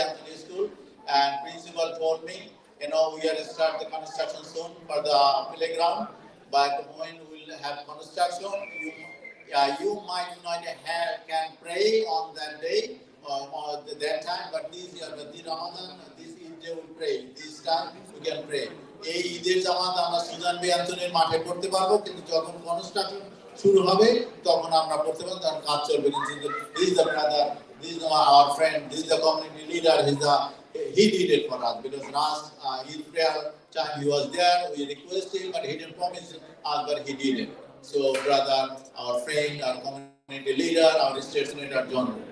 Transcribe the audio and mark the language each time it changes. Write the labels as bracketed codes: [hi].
[en] Anthony School, and principal told me, we are to start the construction soon for the playground. But when we will have construction, you might not can pray on that day or that time. But this year, the Ramadan, this Eid day we pray. This time we can pray. [bn] এই ঈদের জামাত আমরা Suzanne B অ্যান্থনির মাঠে করতে পারবো, কিন্তু যখন construction শুরু হবে তখন আমরা করতে পারবো, তখন কাজ চলবে। [en] This is the brother, this is our friend, this is the community leader. He did it for us because last Eid prayer time he was there. We requested him, but he didn't promise us, but he did it. So, brother, our friend, our community leader, our state senator, John.